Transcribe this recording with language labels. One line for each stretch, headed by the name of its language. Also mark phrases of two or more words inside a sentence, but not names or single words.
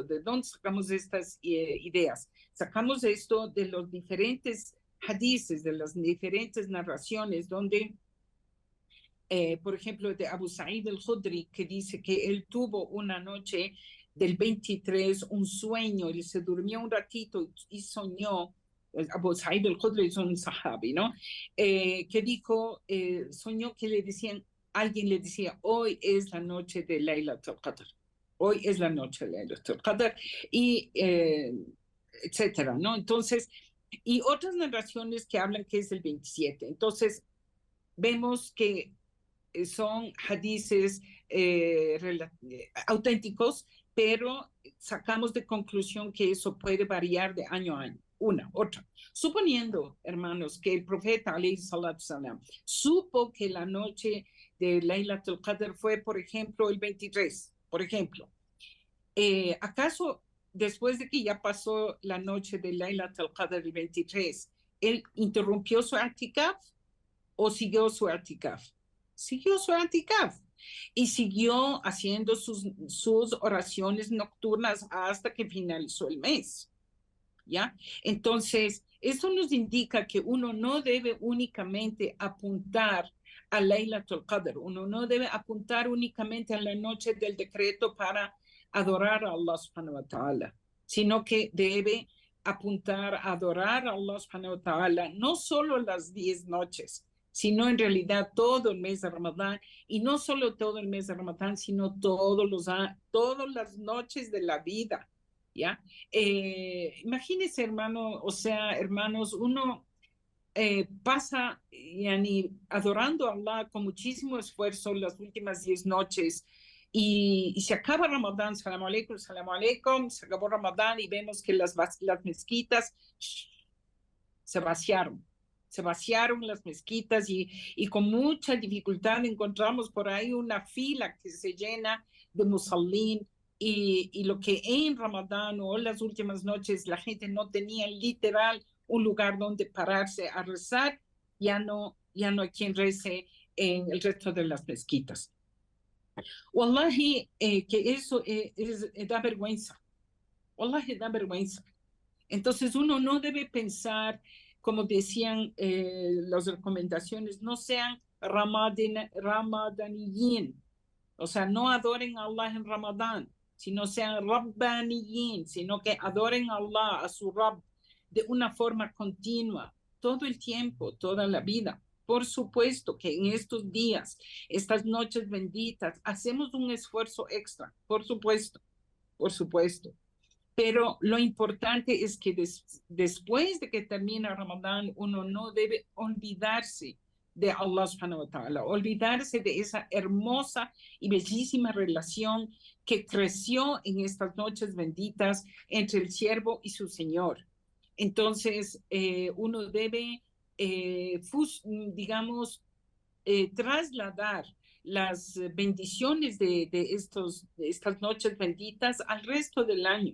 Spanish: ¿De dónde sacamos estas ideas? Sacamos esto de los diferentes hadices, de las diferentes narraciones, donde, por ejemplo, de Abu Sa'id al-Khudri, que dice que él tuvo una noche del 23 un sueño, y se durmió un ratito y soñó. Abu Sa'id al-Khudri es un sahabi, ¿no? Que dijo, soñó que le decían, alguien le decía, hoy es la noche de
Arabic: ليلة القدر,
Spanish: hoy es la noche de
Arabic: ليلة القدر,
Spanish: y etcétera, ¿no? Entonces, y otras narraciones que hablan que es el 27. Entonces, vemos que son hadices auténticos, pero sacamos de conclusión que eso puede variar de año a año. Una, otra. Suponiendo, hermanos, que el profeta,
Arabic: عليه الصلاة السلام,
Spanish: supo que la noche de
Arabic: ليلة القدر
Spanish: fue, por ejemplo, el 23, por ejemplo. ¿Acaso después de que ya pasó la noche de
Arabic: ليلة القدر
Spanish: el 23, él interrumpió su i'tikaf o siguió su i'tikaf? Siguió su i'tikaf y siguió haciendo sus oraciones nocturnas hasta que finalizó el mes, ¿ya? Entonces, eso nos indica que uno no debe únicamente apuntar a
Arabic: ليلة القدر,
Spanish: uno no debe apuntar únicamente a la noche del decreto para adorar a Allah
Arabic: سبحانه وتعالى,
Spanish: sino que debe apuntar a adorar a Allah
Arabic: سبحانه وتعالى
Spanish: no solo las 10 noches, sino en realidad todo el mes de Ramadán, y no solo todo el mes de Ramadán, sino todas las noches de la vida, ¿ya? Imagínense, hermano, o sea, hermanos, uno pasa yani, adorando a Allah con muchísimo esfuerzo las últimas 10 noches, y se acaba Ramadán,
Arabic: سلام عليكم,
Spanish: se acabó Ramadán y vemos que las mezquitas se vaciaron. Se vaciaron las mezquitas y con mucha dificultad encontramos por ahí una fila que se llena de musallín, y lo que en Ramadán o las últimas noches la gente no tenía literal un lugar donde pararse a rezar, ya no hay quien rece en el resto de las mezquitas. Wallahi, que eso da vergüenza. Wallahi, da vergüenza. Entonces uno no debe pensar, como decían las recomendaciones, no sean ramadaniyin, o sea, no adoren a Allah en Ramadán, sino sean rabbaniyin, sino que adoren a Allah, a su Rabb, de una forma continua, todo el tiempo, toda la vida. Por supuesto que en estos días, estas noches benditas, hacemos un esfuerzo extra, por supuesto, por supuesto. Pero lo importante es que después de que termina Ramadán, uno no debe olvidarse de Allah
Arabic: سبحانه وتعالى,
Spanish: olvidarse de esa hermosa y bellísima relación que creció en estas noches benditas entre el siervo y su Señor. Entonces, uno debe, digamos, trasladar las bendiciones de estas noches benditas al resto del año.